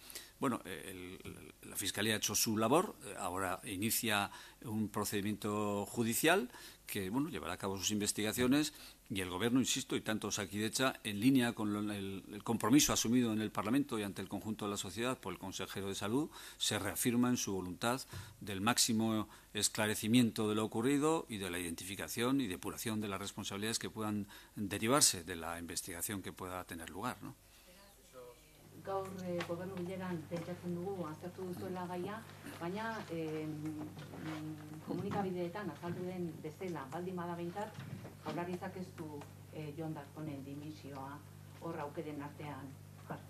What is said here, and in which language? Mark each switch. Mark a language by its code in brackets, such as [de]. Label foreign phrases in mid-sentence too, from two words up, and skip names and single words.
[es] Bueno, la Fiscalía ha hecho su labor, ahora inicia un procedimiento judicial que, bueno, llevará a cabo sus investigaciones y el Gobierno, insisto, y tanto Osakidetza, en línea con el compromiso asumido en el Parlamento y ante el conjunto de la sociedad por el consejero de Salud, se reafirma en su voluntad del máximo esclarecimiento de lo ocurrido y de la identificación y depuración de las responsabilidades que puedan derivarse de la investigación que pueda tener lugar, ¿no? [eu] Gaur gobernu bileran pentsatzen dugu aztertu duzuela gaia, baina komunikabideetan azaldu den bezala baldin bada behintzat, Jaurlaritzak ez du Jon Darponen dimisioa hor aukeren artean jartzen.